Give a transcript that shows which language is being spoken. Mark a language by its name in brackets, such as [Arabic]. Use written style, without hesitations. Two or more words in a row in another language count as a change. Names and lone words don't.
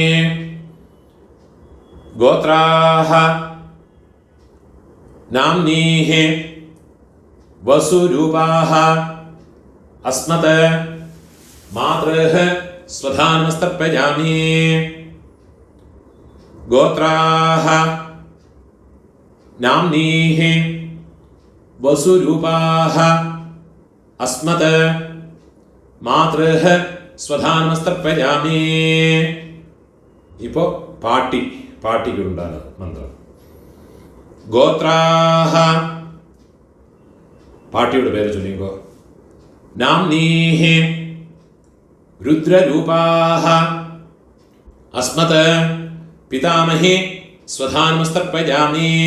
[Sanskrit] ഗോത്രാഹ നാംനീഹി വസുരൂപാഹ അസ്മത് മാതൃഃ സ്വധാനമസ്തർപ്പയാമി. ഗോത്രാഹ नाम्नीः वसुरूपाः अस्मत् मातृः स्वधानमस्तर्पयामि. [Malayalam] ഇപ്പോൾ പാട്ടിക്കുണ്ടാണ് മന്ത്രം. ഗോത്രാഹ പാട്ടിയുടെ പേര് ചൊല്ലിക്കോ. [Sanskrit] നാംനീഹി രുദ്രരൂപാഹ അസ്മത് പിതാമഹി സ്വധാനമസ്തർപ്പയാമി.